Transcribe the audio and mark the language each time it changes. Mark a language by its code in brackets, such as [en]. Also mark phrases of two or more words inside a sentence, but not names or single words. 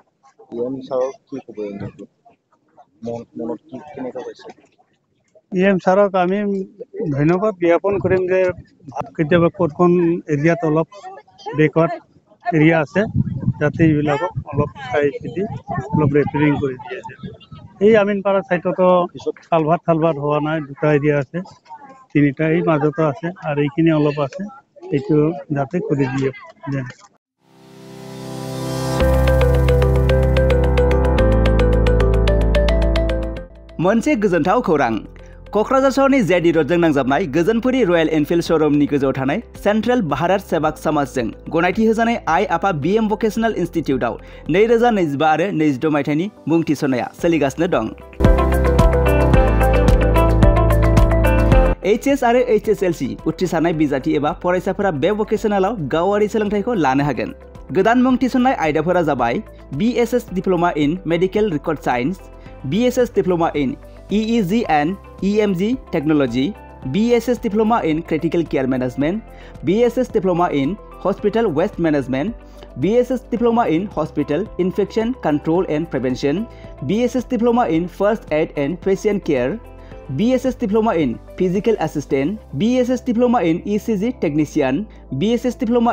[as] PM ছাৰক আমি ধন্যবাদ জ্ঞাপন কৰিম যে কেতিয়াবা কোনখন এৰিয়াত অলপ [en] backward area [as] আছে, যাতে এইবিলাকক অলপ চাই চিতি অলপ ৰেপেৰিং কৰি দিয়ে। এই আমিনপাৰা চাইডতো কালভাৰ্ট হোৱা নাই, 2টা এৰিয়া আছে, 3টা এই মাজতো আছে, আৰু এইখিনি অলপ আছে, এইটো যাতে কৰি দিয়ে। [brx] मोनसे गोजोनथाव खौरां, क'क्राझार सहरनि जेडि र'डजों नांजाबनाय गोजोनपुरी रयेल एनफिल्ड श'रुमनि गोजौआव थानाय सेन्ट्रेल भारत सेवाक समाजजों गनायथि होजानाय आइ आफा बीएम भकेशनेल इनस्टिट्यूटआव 2025 आरो 26 मायथाइनि मुं थिसननाया सोलिगासिनो दं। HS आरो HSLC उथ्रिसारनाय बिजाथि एबा फरायसाफोरा बे भकेशनेलाव गावारि सोलोंथाइखौ लानो हागोन। गोदान मुं थिसननाय आयदाफोरा जाबाय [en] BSS Diploma in Medical Record Science, BSS डिप्ल'मा इन EEG and EMG Technology, BSS Diploma in Critical Care Management, BSS Diploma in Hospital Waste Management, BSS Diploma in Hospital Infection Control and Prevention, BSS Diploma in First Aid and Patient Care, BSS Diploma in Physical Assistant, BSS Diploma in ECG Technician, BSS Diploma